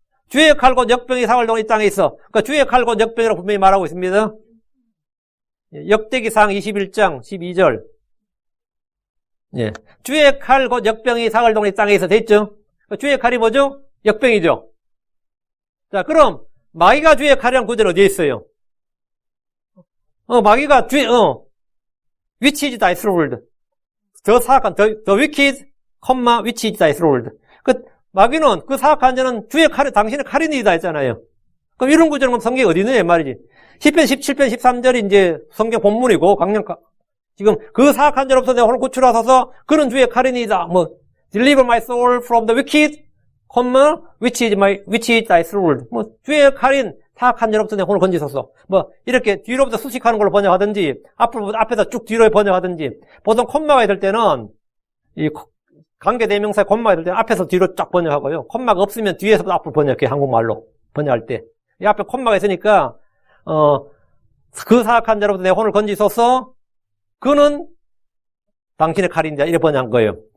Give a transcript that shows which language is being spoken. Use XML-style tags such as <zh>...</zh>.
<ko>주의 칼 곧 역병이 사흘 동안 이 땅에 있어. 그러니까 주의 칼 곧 역병이라고 분명히 말하고 있습니다. 역대기상 21장 12절. 예. 주의 칼 곧 역병이 사흘 동안 이 땅에 있어. 됐죠? 주의 칼이 뭐죠? 역병이죠. 자, 그럼 마귀가 주의 칼이란 구절 어디에 있어요?</ko> <en>마귀가 which is thy sword.</en> <ko>더 사악한</ko> <en>the wicked, which is thy sword.</en> <ko>그 마귀는 그 사악한 자는 주의 칼이 당신의 칼이니다 했잖아요. 그럼 이런 구절은 성경에 어디 있느냐 말이지. 10편 17편 13절이 이제 성경 본문이고 강력한 지금 그 사악한 자로부터 내 혼을 구출하소서. 그는 주의 칼이니다.</ko> <en>deliver my soul from the wicked, which is thy sword.</en> <ko>주의 칼인 사악한 자로부터 내 혼을 건지소서. 이렇게 뒤로부터 수식하는 걸로 번역하든지, 앞에서 쭉 뒤로 번역하든지, 보통 콤마가 있을 때는, 이 관계대명사에 콤마가 있을 때는 앞에서 뒤로 쫙 번역하고요. 콤마가 없으면 뒤에서부터 앞으로 번역해, 한국말로. 번역할 때. 이 앞에 콤마가 있으니까, 그 사악한 자로부터 내 혼을 건지소서, 그는 당신의 칼인자, 이렇게 번역한 거예요.</ko>